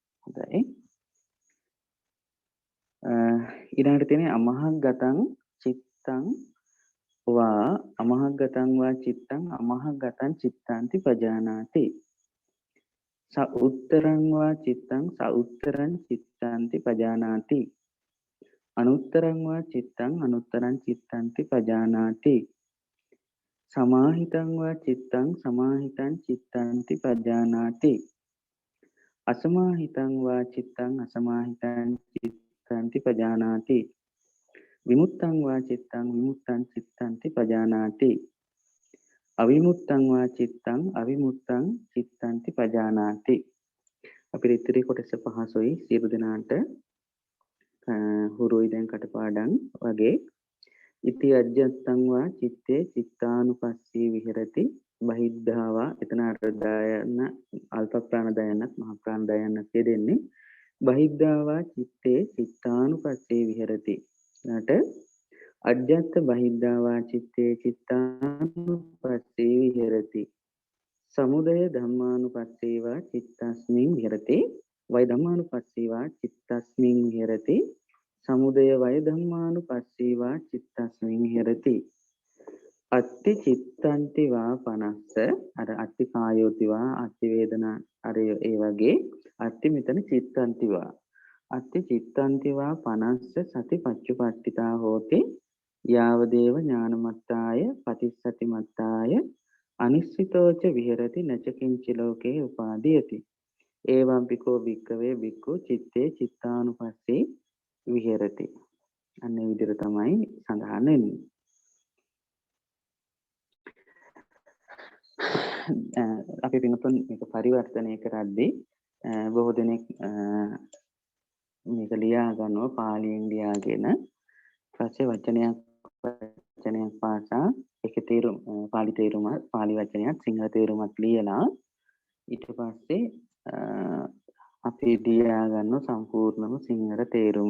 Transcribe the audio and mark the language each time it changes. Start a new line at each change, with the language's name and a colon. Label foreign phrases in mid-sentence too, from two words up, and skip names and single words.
Sinhala: හොඳයි. ඊළඟට තියෙන්නේ
Pali: අමහග්ගතං චිත්තං වා අමහග්ගතං වා චිත්තං අමහග්ගතං චිත්තාන්ති පජානාති. සඋත්තරං වා චිත්තං සඋත්තරං චිත්තාන්ති පජානාති. අනුත්තරං වා චිත්තං අනුත්තරං චිත්තාන්ති පජානාති. සමාහිතං වා චිත්තං සමාහිතං චිත්තාන්ති පජානාති. අසමාහිතං වා චිත්තං අසමාහිතං චිත්තාන්ති පජානාති. විමුත්තං වා චිත්තං විමුත්තං චිත්තාන්ති පජානාති. අවිමුත්තං වා චිත්තං අවිමුත්තං චිත්තාන්ති පජානාති.
Sinhala: අපේ ඉතිරි කොටස පහසුයි සියලු දෙනාට හුරුයි දැන් කටපාඩම් වගේ.
Pali: ඉති අජ්ජත්තං වා චිත්තේ චිත්තානුපස්සී විහෙරති බහිද්ධාවා.
Sinhala: එතන අර්ධයන අල්ප ප්‍රාණදයනත් මහ ප්‍රාණදයනත් දෙන්නේ.
Pali: බහිද්ධාවා චිත්තේ චිත්තානුපස්සී විහෙරති. ඊට අජ්ජත් බහිද්ධාවා චිත්තේ චිත්තානුපස්සී විහෙරති. සමුදය ධම්මානුපස්සීවා චිත්තස්මින් විහෙරති. වය ධම්මානුපස්සීවා චිත්තස්මින් විහෙරති. සමුදය වය ධම්මානුපස්සීවා චිත්තස්මින් විහෙරති. අත්ති චිත්තන්ති වා පනස්ස. අර අත්ති කායෝති වා අත්ති වේදනා
Sinhala: අර ඒ වගේ
Pali: අත්ති මෙතන චිත්තන්ති වා. අත්ති චිත්තන්ති වා පනස්ස සති පච්චුපට්ඨිතා හෝති. යාවදේව ඥානමත්තාය පතිස්සති මත්තාය අනිස්සිතෝච විහෙරති නච කිංචි ලෝකේ උපාදීයති. ඒවම් පිකෝ භික්ඛවේ භික්ඛු චිත්තේ චිත්තානුපස්සී විහෙරති.
Sinhala: අන්න ඒ විදිහට තමයි සඳහන් වෙන්නේ. අපි පින්තුන් මේක පරිවර්තනය කරද්දී බොහෝ දෙනෙක් මේක ලියා ගන්නවා පාලියෙන් ලියාගෙන ඊපස්සේ වචනයක් පාසා ඒකේ තේරුම පාලි තේරුම පාලි වචනයක් සිංහල තේරුමත් ලියලා ඊට පස්සේ අපි ලියා ගන්නවා සම්පූර්ණම සිංහල තේරුම.